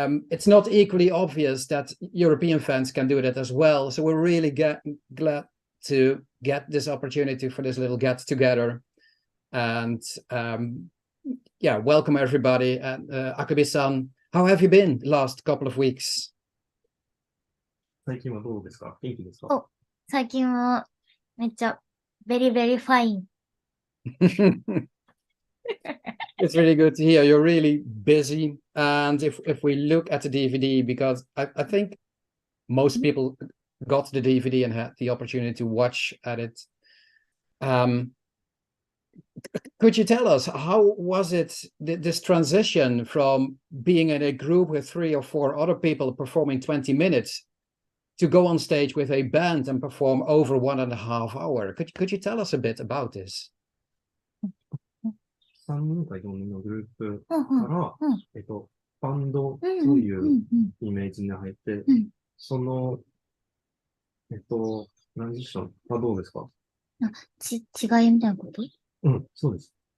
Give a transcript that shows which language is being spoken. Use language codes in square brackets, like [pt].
[en] It's not equally obvious that European fans can do that as well. So we're really glad to get this opportunity for this little get together. And yeah, welcome everybody. And Akubi-san, how have you been the last couple of weeks? [ja] 最近はどうですか？元気ですか？お、最近はめっちゃ [en] very very fine. It's really good to hear. You're really busy. And if we look at the DVD, because I think most people got the DVD and had the opportunity to watch at it. Could you tell us, how was it, this transition from being in a group with 3 or 4 other people performing 20 minutes to go on stage with a band and perform over 1.5 hours? Could you tell us a bit about this? [ja] 3人か4人のグループから、バンドというイメージに入って、その、トランジションはどうですか？違いみたいなこと？そうです。